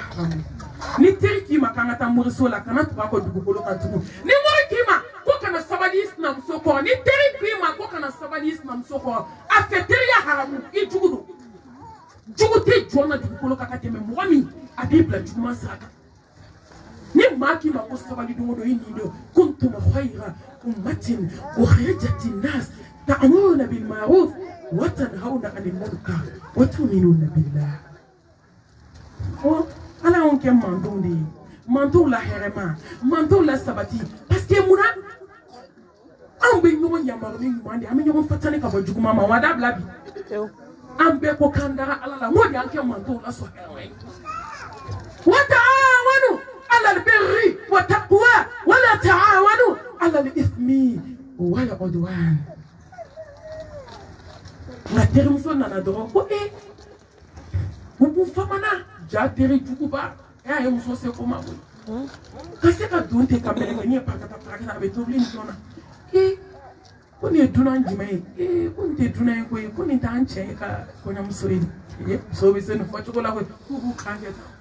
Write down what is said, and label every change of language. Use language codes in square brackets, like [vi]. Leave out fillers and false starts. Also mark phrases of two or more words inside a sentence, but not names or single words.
[bm] haramu ni teri k'i ma k'an ka taa moriso la kana tugu a kɔ dugukolo kan tugun ni mori k'i ma ko kana sabali i sinamuso kɔrɔ ni teri k'i ma ko kana sabali i sinamuso kɔrɔ a fɛ teriya haramu i jugu don jugu tɛ jɔn na dugukolo kan ka tɛmɛ mɔgɔ min a b'i bila juguman sira kan ni maa k'i ma ko sabali don o don i nin don [ar] كنتم خير أمة أخرجت للناس تأمرون بالمعروف وتنهون عن المنكر وتؤمنون بالله [bm] ala y'anw kɛ mantonw de ye mantonw la hɛrɛma mantonw la sabati [fr] parce que [bm] munna anw bɛ ɲɔgɔn yamaru ni ɲuman de an bɛ ɲɔgɔn fatani ka bɔ juguman ma wa dabila bi an bɛɛ ko k'an dara ala la n ko de y'an kɛ mantonw la sɔn hɛrɛma ye [ar] وتعاونوا على البر والتقوى ولا تعاونوا على الإثم والعدوان [bm] nka terimuso nana dɔrɔn ko u b'u famana ja teri juguba e ye muso se ko ma koyi ka se ka don ten ka mɛlɛkɛnin ye parakata a bɛ tobili nin fɛnw na ko nin ye dunan jumɛn ye ko nin tɛ dunan ye koyi ko nin t'an cɛ ye ka kɔɲɔmuso ye musow bɛ se nin fɔcogo la koyi k'u b'u kan kɛ